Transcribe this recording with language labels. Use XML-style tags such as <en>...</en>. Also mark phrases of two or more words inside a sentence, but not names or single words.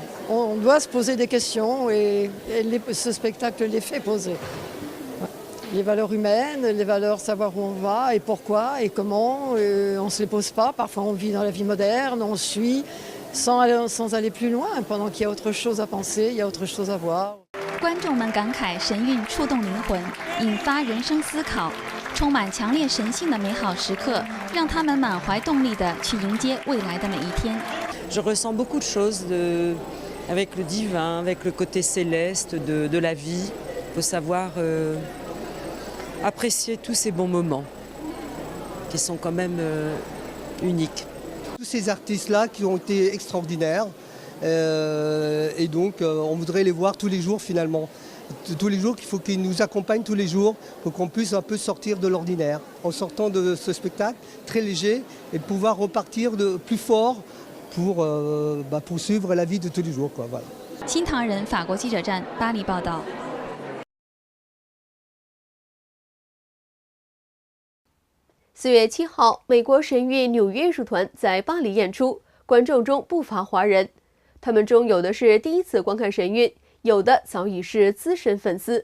<fr>On doit se poser des questions et ce spectacle les fait poser. Les valeurs humaines, les valeurs savoir où on va et pourquoi et comment, on ne se les pose pas. Parfois on vit dans la vie moderne, on suit sans aller plus loin, pendant qu'il y a autre chose à penser, il y a autre chose à voir.</fr> <zh>观众们感慨神韵触动灵魂，引发人生思考，充满强烈神性的美好时刻，让他们满怀动力地去迎接未来的每一天。</zh> <fr>Je ressens beaucoup de choses avec le divin, avec le côté céleste de la vie. Il faut savoir apprécier tous ces bons moments qui sont quand même uniques. Tous ces artistes-là qui ont été extraordinaires et donc on voudrait les voir tous les jours finalement. Tous les jours, il faut qu'ils nous accompagnent tous les jours pour qu'on puisse un peu sortir de l'ordinaire en sortant de ce spectacle très léger et pouvoir repartir de plus fort pour poursuivre la vie de tous les jours, quoi, voilà.</fr> <zh>新唐人法国记者站巴黎报道。 4月7号，美国神韵纽约艺术团在巴黎演出，观众中不乏华人，他们中有的是第一次观看神韵，有的早已是资深粉丝。</zh>